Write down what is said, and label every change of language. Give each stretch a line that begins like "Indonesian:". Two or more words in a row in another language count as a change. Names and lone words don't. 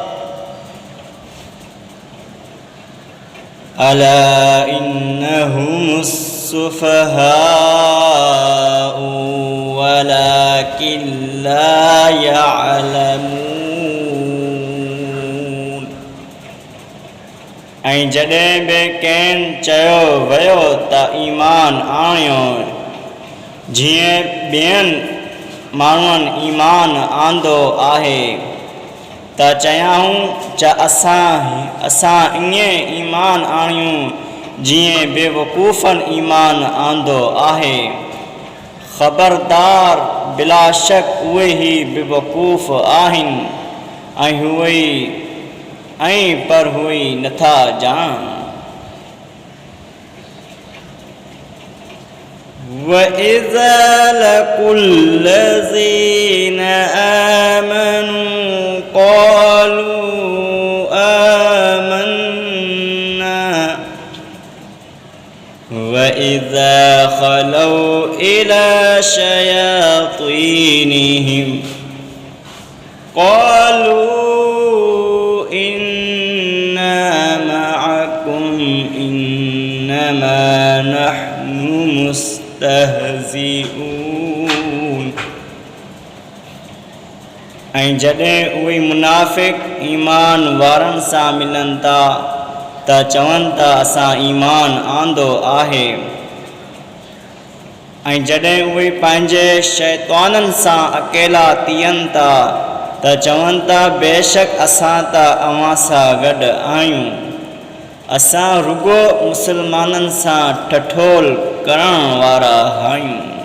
Arabic: ألا إنهم السفهاء ولكن لا
Sindhi: يعلمون ऐं जॾहिं बि कंहिं चयो वियो त ईमान आणियो जीअं ॿियनि माण्हुनि ईमान आंदो आहे त चयाऊं असां ईअं ईमान आणियूं जीअं बेवकूफ़नि ईमान आंदो आहे। ख़बरदार बिलाशक उहे ई बेवकूफ़ आहिनि पर हुए नथा ॼाण।
Arabic: وَإِذَا لَقُوا الَّذِينَ آمَنُوا قَالُوا آمَنَّا وَإِذَا خَلَوْا إِلَى شَيَاطِينِهِمْ قَالُوا إِنَّا مَعَكُمْ إِنَّمَا نَحْنُ مستهزئون।
Sindhi: ऐं जॾहिं उहे मुनाफ़िक़ ईमान वारनि सां मिलनि था त चवनि था असां ईमान आंदो आहे। ऐं जॾहिं उहे पंहिंजे शैताननि सां अकेला थियनि था त चवनि था बेशक असां त अव्हां सां गॾु आहियूं, असां रुगो मुसलमाननि सां ठठोल करण वारा आहियूं।